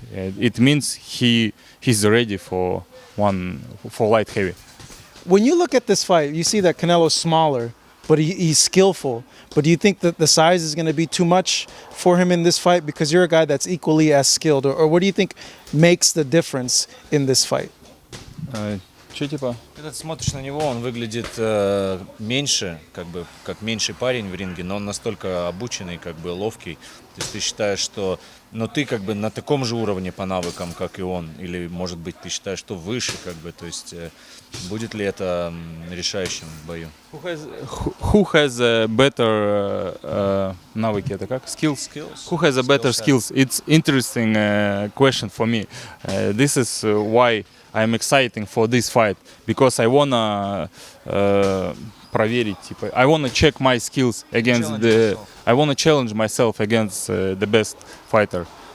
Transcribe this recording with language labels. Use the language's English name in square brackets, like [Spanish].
[English] It means he's ready for light heavy. When you look at this fight, you see that Canelo's smaller, but he's skillful. But do you think that the size is going to be too much for him in this fight, because you're a guy that's equally as skilled? Or what do you think makes the difference in this fight? [Russian] Что типа? Когда ты смотришь на него, он выглядит меньше, как меньший парень в ринге, но он настолько обученный, ловкий. То есть ты считаешь, что, но ты на таком же уровне по навыкам, как и он, или, может быть, ты считаешь, что выше, то есть будет ли это решающим в бою? [English] Who has a better [Russian] навыки? Это как? [English] Skills. Who has a better skills? It's interesting question for me. This is why I'm excited for this fight, because I wanna [Russian] проверить, типа, [English] I wanna check my skills against I wanna challenge myself against the best fighter.